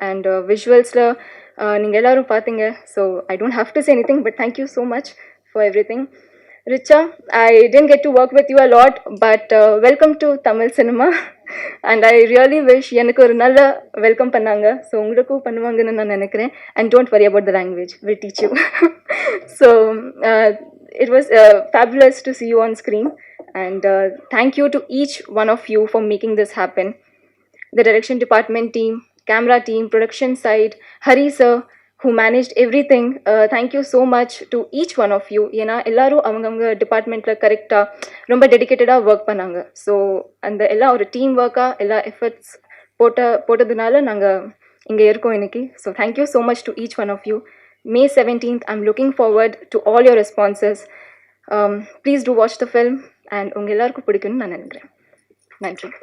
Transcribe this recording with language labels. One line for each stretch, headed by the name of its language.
English: and
Tamil: விஷுவல்ஸில் நீங்கள் எல்லோரும் பார்த்தீங்க.
English: So I don't have to say anything, but thank you so much for everything. Richa, I didn't get to work with you a lot, but welcome to Tamil cinema. And I really wish
Tamil: எனக்கு ஒரு நல்ல welcome பண்ணாங்க. So உங்களுக்கும் பண்ணுவாங்கன்னு நான் நினைக்கிறேன்.
English: And don't worry about the language, will teach you. So it was fabulous to see you on screen. And thank you to each one of you for making this happen. The direction department team, camera team, production side, Hari sir, who managed everything. Thank you so much to each one of you.
Tamil: ஏன்னா எல்லாரும் அவங்க டிபார்ட்மெண்ட்டில் கரெக்டாக ரொம்ப டெடிக்கேட்டடாக work பண்ணாங்க. So அந்த எல்லாம் ஒரு டீம் ஒர்க்காக எல்லா எஃபர்ட்ஸ் போட்டதுனால நாங்கள் இங்கே இருக்கோம் இன்னைக்கு.
English: So thank you so much to each one of you. May 17th, I'm looking forward to all your responses. Please do watch the film and
Tamil: உங்கள் எல்லாருக்கும் பிடிக்கும்னு நான் நினைக்கிறேன். நன்றி.